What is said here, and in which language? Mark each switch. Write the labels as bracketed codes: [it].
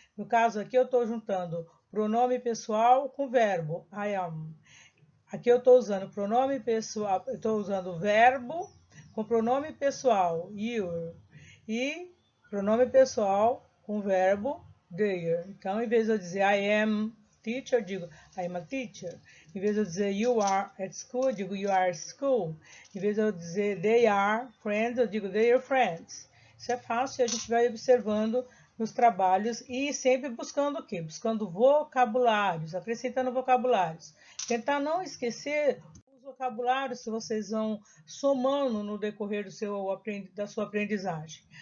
[pt] No caso aqui eu estou juntando pronome pessoal com verbo, [en] I am. [pt] Aqui eu estou usando pronome pessoal, estou usando verbo com pronome pessoal, you. E pronome pessoal com verbo, their. Então, em vez de eu dizer [en] I am teacher, [pt] eu digo [en] I am a teacher. [pt] Em vez de eu dizer [en] you are at school, [pt] eu digo [en] you are at school. [pt] Em vez de eu dizer [en] they are friends, [pt] eu digo [en] they are friends. [pt] Isso é fácil e a gente vai observando nos trabalhos e sempre buscando o quê? Buscando vocabulários, acrescentando vocabulários. Tentar não esquecer os vocabulários que vocês vão somando no decorrer da sua aprendizagem.